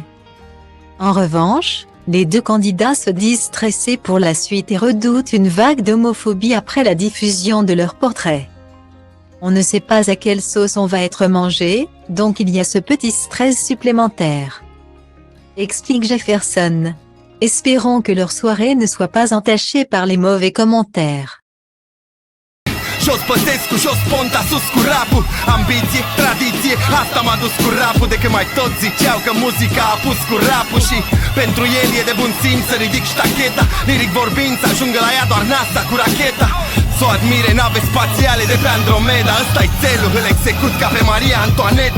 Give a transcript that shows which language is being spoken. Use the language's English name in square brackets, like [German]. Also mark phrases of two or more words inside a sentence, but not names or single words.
[French] En revanche, les deux candidats se disent stressés pour la suite et redoutent une vague d'homophobie après la diffusion de leur portrait. On ne sait pas à quelle sauce on va être mangé, donc il y a ce petit stress supplémentaire. Explique Jefferson. Espérons que leur soirée ne soit pas entachée par les mauvais commentaires. [Romanian] Jos Băsescu, jos Ponta, sus cu rapul. Ambiție, tradiție, asta m-a dus cu rapul. De când mai toți ziceau că muzica a pus cu rapul. Și pentru el e de bun simț să ridic ștacheta. Liric vorbind să ajungă la ea doar NASA cu racheta. S-o admire nave spațiale de pe Andromeda. Ăsta-i țelul, îl execut ca pe Maria Antoaneta.